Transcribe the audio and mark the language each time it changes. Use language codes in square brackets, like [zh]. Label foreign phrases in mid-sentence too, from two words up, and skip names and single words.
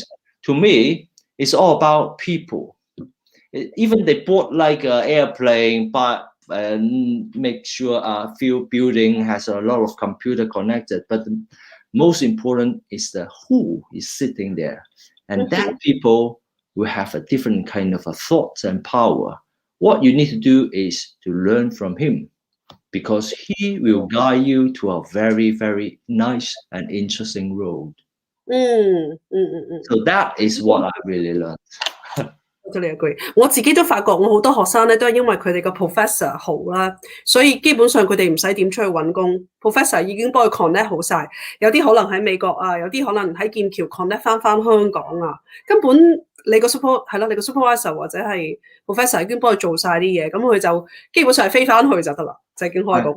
[en] To me, it's all about people. Even they bought like an airplane, but make sure a field building has a lot of computer connected, but the most important is the who is sitting there, and that people will have a different kind of a thoughts and power. What you need to do is to learn from him, because he will guide you to a very, very nice and interesting road. So that is what I really learned. Totally agree. [yue] 我自己都發覺，我好多學生咧都係因為佢哋個 professor 好啦，所以基本上佢哋唔使點出去揾工 ，professor 已經幫佢 connect 好晒。有啲可能喺美國啊，有啲可能喺劍橋 connect 翻香港啊。根本你個 supervisor 或者係 professor 已經幫佢做晒啲嘢，咁佢就基本上係飛翻去就得啦，就已經開嗰個。